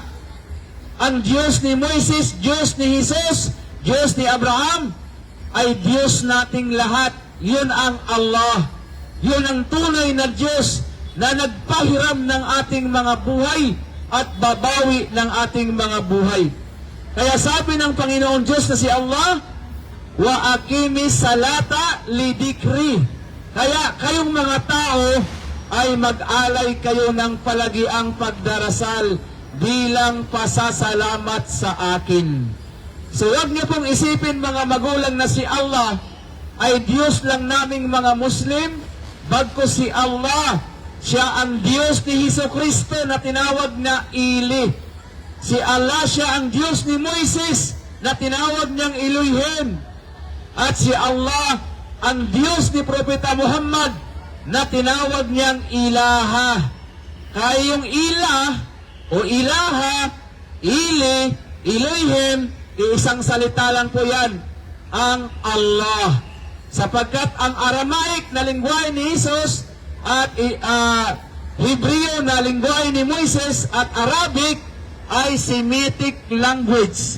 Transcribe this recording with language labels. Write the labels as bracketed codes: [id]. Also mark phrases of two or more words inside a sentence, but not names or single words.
[tl] Ang Diyos ni Moises, Diyos ni Jesus, Diyos ni Abraham, ay Diyos nating lahat. Yun ang Allah. Yun ang tunay na Diyos na nagpahiram ng ating mga buhay at babawi ng ating mga buhay. Kaya sabi ng Panginoon Diyos na si Allah, [ar] وأقم الصلاة لذكري. [tl] Kaya kayong mga tao ay mag-alay kayo ng palagiang pagdarasal bilang pasasalamat sa akin. So huwag niyo pong isipin mga magulang na si Allah ay Diyos lang naming mga Muslim, bagkus si Allah, siya ang Diyos ni Hesus Kristo na tinawag na Ili. Si Allah siya ang Diyos ni Moises na tinawag niyang Elohim. At si Allah ang Diyos ni Propeta Muhammad na tinawag niyang Ilaha. Kaya yung ilah o ilaha, ili, Elohim, isang salita lang po yan, ang Allah. Sapagkat ang Aramaic na lingwahe ni Jesus at Hebreo na lingwahe ni Moises at Arabic ay [en] Semitic language.